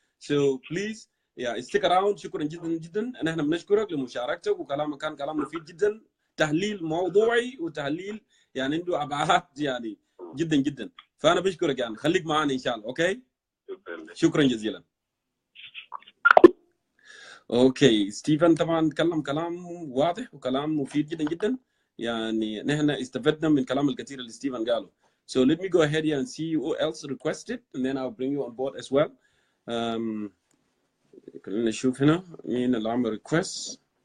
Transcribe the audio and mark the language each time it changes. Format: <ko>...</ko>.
<en>So please you stick around.</en> <ar>شكرا جدا جدا. نحن بنشكرك لمشاركتك، وكلامك كان كلام مفيد جدا، تحليل موضوعي وتحليل يعني عنده ابعاد يعني جدا جدا. فانا بشكرك يعني، خليك معنا ان شاء الله. اوكي شكرا جزيلا. اوكي ستيفن طبعا تكلم كلام واضح وكلام مفيد جدا جدا، يعني نحن استفدنا من كلام الكثير اللي ستيفن قاله.</ar> <en>So let me go ahead here and see who else requested, and then I'll bring you on board as well.</en> <ar>خلينا نشوف هنا مين اللي عمل request.</ar>